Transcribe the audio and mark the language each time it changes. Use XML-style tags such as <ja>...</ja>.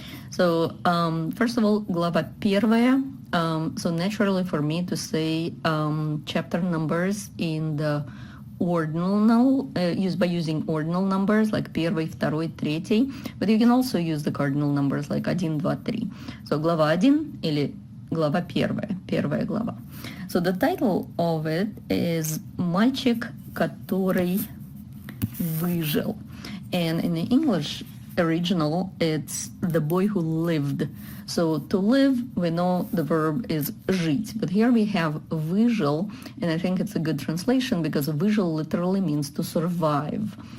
<en>So first of all,</en> <ru>глава 1.</ru> <en>So naturally for me to say chapter numbers in the ordinal, by using ordinal numbers like 1, 2, 3, but you can also use the cardinal numbers like 1, 2, 3.</en> <ru>So глава 1 или глава 1, первая глава.</ru> <en>So the title of it is</en> <ru>«Мальчик, который выжил».</ru> <en>And in the English original, it's «The boy who lived». So to live, we know the verb is жить, but here we have выжил, and I think it's a good translation because выжил literally means to survive.</en>